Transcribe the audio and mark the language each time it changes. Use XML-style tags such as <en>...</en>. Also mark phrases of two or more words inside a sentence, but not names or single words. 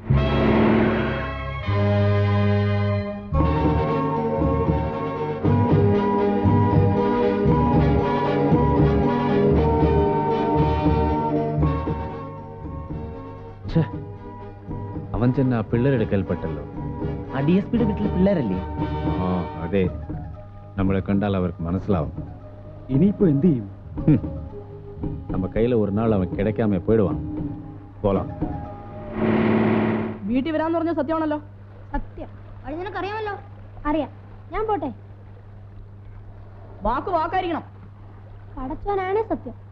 <ml>അവൻ ചെന്ന ആ പിള്ളേരെടുക്കൽപ്പെട്ടല്ലോ. ആ DSP വീട്ടിൽ പിള്ളേരല്ലേ? ആ അതെ, നമ്മളെ കണ്ടാൽ അവർക്ക് മനസ്സിലാവും. ഇനിയിപ്പോ എന്ത് ചെയ്യും?</ml> <ta>நம்ம கையில ஒரு நாள் அவன் கிடைக்காம போயிடுவான். போலாம்.</ta> <ml>വീട്ടിൽ വരാന്ന് പറഞ്ഞ സത്യമാണല്ലോ? സത്യം. അത് നിനക്കറിയാമല്ലോ. അറിയാം. ഞാൻ പോട്ടെ. വാക്ക് വാക്കായിരിക്കണം. പടച്ചോനാണ് സത്യം.</ml>